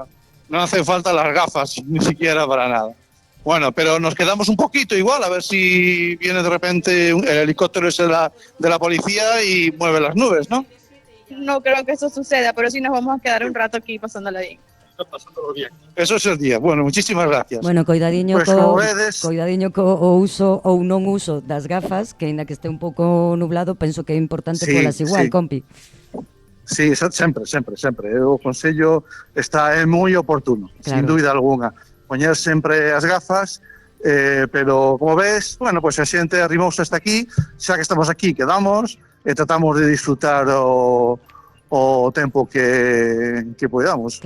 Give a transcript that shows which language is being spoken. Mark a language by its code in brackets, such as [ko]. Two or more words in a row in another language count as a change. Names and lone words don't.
[es] No hace falta las gafas, ni siquiera para nada. Bueno, pero nos quedamos un poquito igual, a ver si viene de repente el helicóptero ese de la policía y mueve las nubes, ¿no? No creo que eso suceda, pero sí nos vamos a quedar un rato aquí pasándola bien. Eso es el día. Bueno, muchísimas gracias. Bueno, [gl] coidadiño Pues como vedes, co uso ou non uso das gafas, que aínda que este un pouco nublado, penso que é importante Sí, polas igual, sí. compi. sí, sempre. O consello está moi oportuno, sin Claro. dúbida alguna. Poñer sempre as gafas, pero como ves, bueno, pues a xente arrimouse hasta aquí, xa que estamos aquí, quedamos e tratamos de disfrutar o tempo que podamos.